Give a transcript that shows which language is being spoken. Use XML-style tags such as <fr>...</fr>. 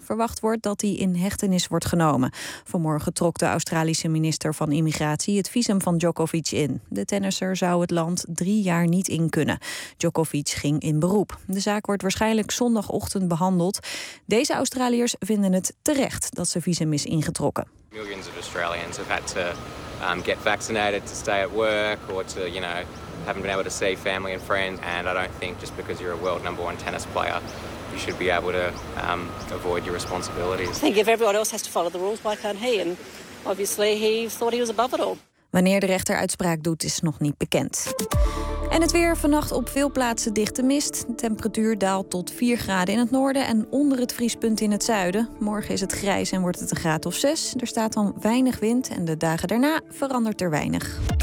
<nl>Verwacht wordt dat hij in hechtenis wordt genomen. Vanmorgen trok de Australische minister van Immigratie het visum van Djokovic in. De tennisser zou het land 3 jaar niet in kunnen. Djokovic ging in beroep. De zaak wordt waarschijnlijk zondagochtend behandeld. Deze Australiërs vinden het terecht dat ze visum is ingetrokken.</nl> <en>Millions of Australians have had to get vaccinated to stay at work or to, you know, haven't been able to see family and friends, and I don't think just because you're a world number one tennis player, you should be able to avoid your responsibilities. I think if everyone else has to follow the rules, why can't he? And obviously he thought he was above it all.</en> <nl>Wanneer de rechter uitspraak doet, is nog niet bekend. En het weer vannacht op veel plaatsen dichte mist. De temperatuur daalt tot 4 graden in het noorden en onder het vriespunt in het zuiden. Morgen is het grijs en wordt het 1 graad of 6. Er staat dan weinig wind en de dagen daarna verandert er weinig.</nl>